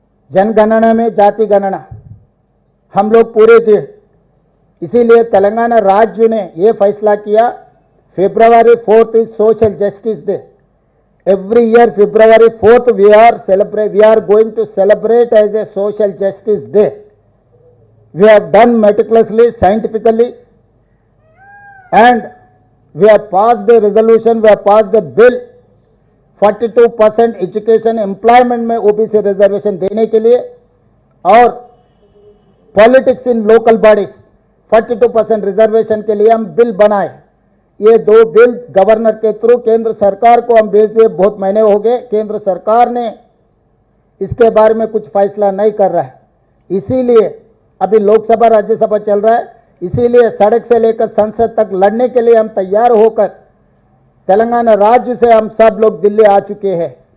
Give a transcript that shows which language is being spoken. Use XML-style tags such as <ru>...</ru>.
<hi>जनगणना में जाति गणना हम लोग पूरे किए। इसीलिए तेलंगाना राज्य ने ये फैसला किया,</hi> <en>February 4 is social justice day. Every year February 4 we are going to celebrate as a social justice day. We have done meticulously, scientifically, and we have passed a resolution, we have passed a bill</en> <hi>42% education employment में OBC reservation देने के लिए,</hi> <en>और politics in local bodies</en> <hi>42% reservation के लिए हम bill बनाए। ये 2 बिल गवर्नर के थ्रू केंद्र सरकार को हम भेज दिए, बहुत महीने हो गए, केंद्र सरकार ने इसके बारे में कुछ फैसला नहीं कर रहा है। इसीलिए अभी लोकसभा राज्यसभा चल रहा है, इसीलिए सड़क से लेकर संसद तक लड़ने के लिए हम तैयार होकर तेलंगाना राज्य से हम सब लोग दिल्ली आ चुके हैं।</hi>